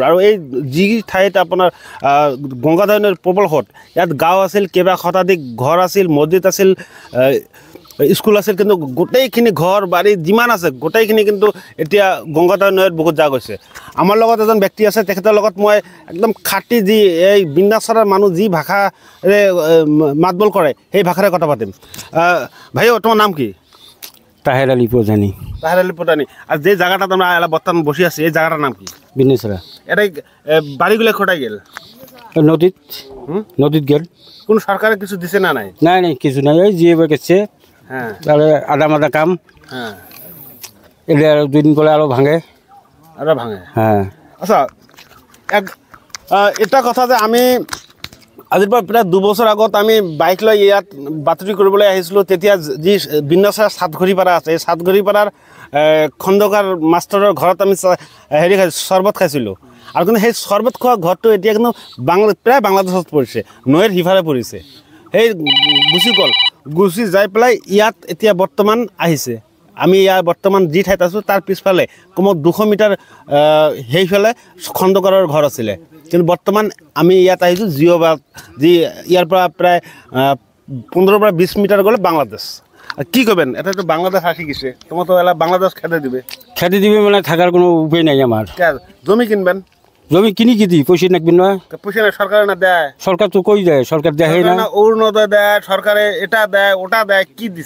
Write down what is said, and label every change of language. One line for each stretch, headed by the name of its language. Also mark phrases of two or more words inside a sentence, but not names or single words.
Assamese: আৰু এই যি ঠাইত আপোনাৰ গংগাধৰ নৈৰ প্ৰবল সোঁত, ইয়াত গাঁও আছিল, কেইবা শতাধিক ঘৰ আছিল, মছজিদ আছিল, স্কুল আছিল, কিন্তু গোটেইখিনি ঘৰ বাৰী যিমান আছে গোটেইখিনি কিন্তু এতিয়া গংগাধৰ নৈত বহুত যা গৈছে। আমাৰ লগত এজন ব্যক্তি আছে, তেখেতৰ লগত মই একদম খাটি যি এই বিন্নাচৰাৰ মানুহ যি ভাষাৰে মাতবোল কৰে সেই ভাষাৰে কথা পাতিম। ভাই, তোমাৰ নাম কি?
Bangla: তাহের আলী প্রধানী। তাহের আলী প্রধানী। আর যে জায়গাটা তোমরা বর্তমান বসে আছি এই জায়গাটার নাম কি? বিন্নাচরা। এটাই বাড়িগুলো কোথায় গেল? নদীত নদীত গেল। কোন সরকারে কিছু দিছে না? নাই নাই নাই কিছু নাই, ওই জিয়ে গেছে। হ্যাঁ, তাহলে আধা মাদা কাম। হ্যাঁ, এলে আর দুদিন পরে আরো ভাঙে। আরো ভাঙে? হ্যাঁ।
Assamese: আচ্ছা, এটা কথা যে আমি আজিৰ পৰা প্ৰায় 2 বছৰ আগত আমি বাইক লৈ ইয়াত বাতৰি কৰিবলৈ আহিছিলোঁ। তেতিয়া যি বিন্নাচৰা সাতঘড়ীপাৰা আছে, এই সাতঘড়ীপাৰাৰ খণ্ডকাৰ মাষ্টৰৰ ঘৰত আমি হেৰি চৰ্বত খাইছিলোঁ। আৰু কিন্তু সেই চৰ্বত খোৱা ঘৰটো এতিয়া কিন্তু প্ৰায় বাংলাদেশত পৰিছে, নৈৰ সিফালে পৰিছে। সেই গুচি যাই পেলাই ইয়াত এতিয়া বৰ্তমান আহিছে। আমি ইয়াৰ বৰ্তমান যি ঠাইত আছোঁ তাৰ পিছফালে কমেও 200 মিটাৰ সেইফালে খণ্ডকাৰৰ ঘৰ আছিলে, কিন্তু বৰ্তমান আমি ইয়াত আহিছোঁ জিঅ' বান্ধ, যি ইয়াৰ পৰা প্ৰায় 15 পৰা 20 মিটাৰ গ'লে বাংলাদেশ।
Bangla: কি করবেন? এটা তো বাংলাদেশ আসি গেছে, তোমার তো এলা বাংলাদেশ খেতে দিবে মানে থাকার কোনো উপায় নাই আমার। জমি কিনবেন? জমি কিনি কি দিই, পয়সা নাকবেন না? পয়সা না, সরকার না দেয়? সরকার তো কই দেয়, সরকার দেয় না। অরুণোদয় দেয়, সরকারে এটা দেয় ওটা দেয়, কি দিছে?